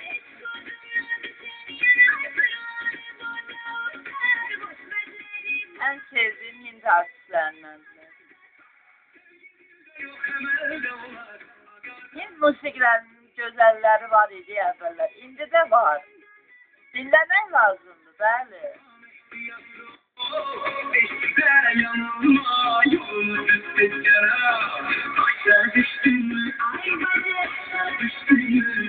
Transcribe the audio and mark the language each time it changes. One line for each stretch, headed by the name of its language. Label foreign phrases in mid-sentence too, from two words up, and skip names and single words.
Turkish: En sevdiğim Hind artistlerindendir.
Azerbaijani: Yok emelde olar, Hind musiqilərinin gözəlləri var idi əvvəllər. İndi də var. Dinləmək lazımdır, bəli.
Turkish: işte yanılma, yolunu düz yara.
Azerbaijani: Başa düştün mü? Ay başa düştün mü?